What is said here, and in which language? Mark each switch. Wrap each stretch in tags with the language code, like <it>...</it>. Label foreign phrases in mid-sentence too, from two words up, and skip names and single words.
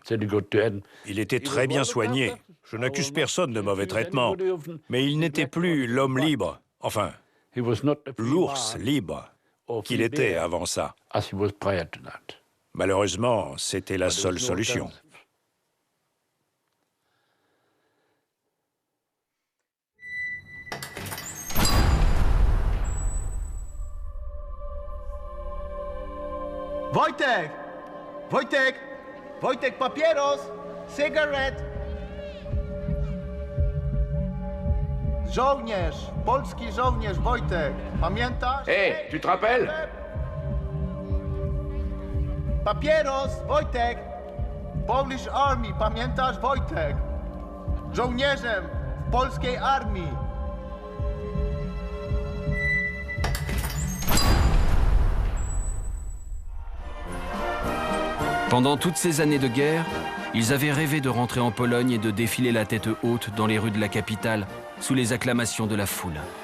<fr>Il était très bien soigné. Je n'accuse personne de mauvais traitement, mais il n'était plus l'homme libre, enfin, l'ours libre qu'il était avant ça. Malheureusement, c'était la seule solution.</fr> <pl>Wojtek! Wojtek! Wojtek, papieros! Cigarette! Żołnierz! Polski żołnierz, Wojtek! Pamiętasz?</pl> <fr>Hé, tu te rappelles?</fr> <pl>Papieros, Wojtek!</pl> <en>Polish Army,</en> <pl>pamiętasz Wojtek? Żołnierzem polskiej armii.</pl> <fr>Pendant toutes ces années de guerre, ils avaient rêvé de rentrer en Pologne et de défiler la tête haute dans les rues de la capitale, sous les acclamations de la foule.</fr>